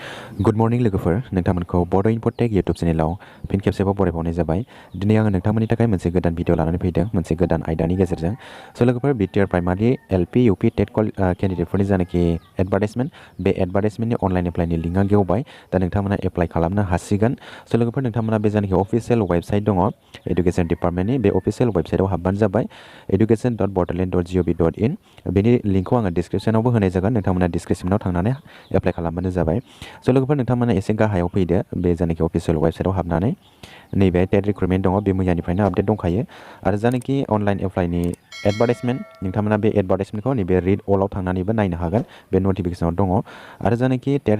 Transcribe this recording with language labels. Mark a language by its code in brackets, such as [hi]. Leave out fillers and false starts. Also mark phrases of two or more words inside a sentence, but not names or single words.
[en] Good morning [brx] लोगोफोर नोंथांमोनखौ बड' इनफटेक इउटुब चेनेलाव फिन खेबसेबाव बरायबावनाय जाबाय दिनै आङो नोंथांमोननि थाखाय मोनसे गोदान भिडिअ लानानै फैदों मोनसे गोदान आयदानि गेजेरजों स' लोगोफोर BTR [en] primary LP UP TET candidates [brx] जानाखि एडभार्टाइजमेन्ट बे एडभार्टाइजमेन्टनि [en] online apply [brx] लिंकआ गेवबाय दा नोंथांमोना एप्लाइ खालामनो हासिगोन स' लोगोफोर नोंथांमोना बे जानाखि [en] official website [brx] दङ [en] education department [brx] बे [en] official website [brx] हाबबानो जाबाय education.bordrland.gov.in बेनि लिंकखौ आङो डिसक्रिपसनावबो होनाय जागोन नोंथांमोना डिसक्रिपसनाव थांनानै एप्लाइ खालामबानो जाबाय स' लोगोफोर नोंथांमोना एसे गाहायाव फैदो बे जानाखि [en] official website [brx] हाबनानै नैबे [en] TET recruitment [brx] दङ बे मैयानिफ्रायनो आपडेट दंखायो आरो जानाखि [en] online apply [brx] एडभार्टाइजमेन्ट नोंथांमोना बे एडभार्टाइजमेन्टखौ नैबे [en] read all [brx] थांनानैबो नायनो हागोन बे नटिफिकेसनाव दङ आरो जानाखि टेट